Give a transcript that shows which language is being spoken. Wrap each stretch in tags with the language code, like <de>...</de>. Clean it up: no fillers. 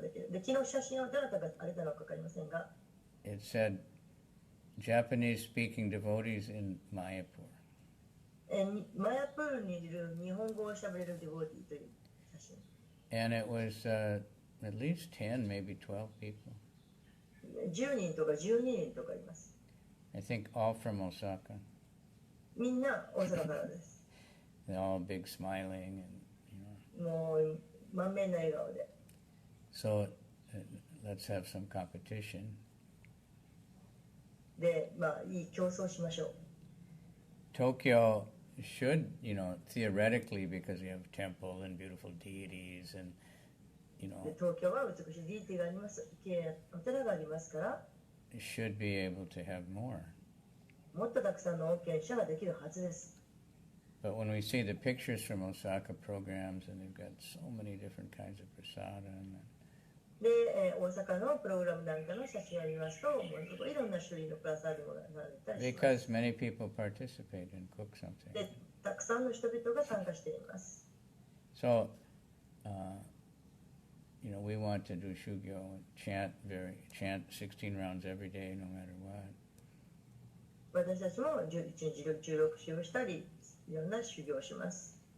<ja>で、昨日写真をどなたがあげたのか分かりませんが。</ja> <en>It said Japanese-speaking devotees in Mayapur.</en> <ja>マヤプールにいる日本語をしゃべれるデボーティーという写真。</ja> <en>And it was at least 10, maybe 12 people.</en> <ja>10人とか12人とかいます。</ja> <en>I think all from Osaka.</en> <ja>みんな大阪からです。</ja> <en>They're all big smiling and,</en> <ja>もう満面な笑顔で。</ja> <en>So let's have some competition.</en> <ja>で、いい競争しましょう。</ja> <en>Tokyo should, theoretically, because you have temple and beautiful deities and,</en> <ja>東京は美しいディーティーがあります。綺麗なお寺がありますから、</ja> <en>should be able to have more.</en> <ja>もっとたくさんの恩恵者ができるはずです。</ja> <en>But when we see the pictures from Osaka programs, and they've got so many different kinds of prasada,</en> <ja>で、大阪のプログラムなんかの写真を見ますと、いろんな種類のプラサードが並んでたりします。</ja> <en>because many people participate and cook something.</en> <ja>で、たくさんの人々が参加しています。</ja> <en>So, we want to do shugyo and chant 16 rounds every day, no matter what.</en> <ja>私たちも1日16周をしたり、いろんな修行をします。</ja>